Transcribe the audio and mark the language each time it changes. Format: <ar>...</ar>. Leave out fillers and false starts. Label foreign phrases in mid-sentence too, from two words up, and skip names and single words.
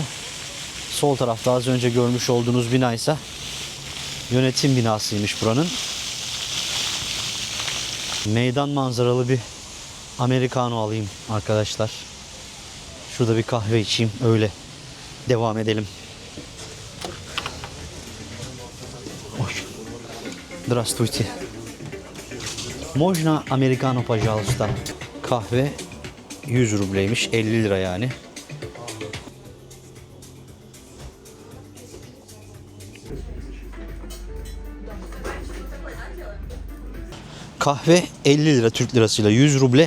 <tr>Sol tarafta az önce görmüş olduğunuz bina ise yönetim binasıymış buranın. Meydan manzaralı bir Americano alayım arkadaşlar. Şurada bir kahve içeyim, öyle devam edelim.</tr> <ru>Ой. Здравствуйте. Можно Americano, пожалуйста.</ru> <tr>Kahve 100 rubleymiş, 50 lira yani. Kahve 50 lira Türk lirasıyla, 100 ruble.</tr>